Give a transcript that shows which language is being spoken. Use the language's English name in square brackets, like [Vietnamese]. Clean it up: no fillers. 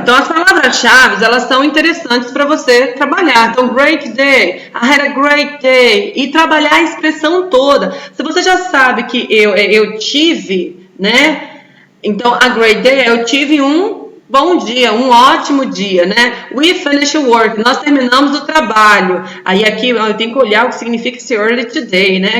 [Portuguese] Então as palavras-chave, elas são interessantes para você trabalhar. [English] Então, great day, I had a great day. [Portuguese] E trabalhar a expressão toda. Se você já sabe que eu tive, né? Então, [English] a great day, [Portuguese] eu tive um bom dia, um ótimo dia, né? [English] We finished work, [Portuguese] nós terminamos o trabalho. Aí aqui eu tenho que olhar o que significa esse [English] early today, [Portuguese] né?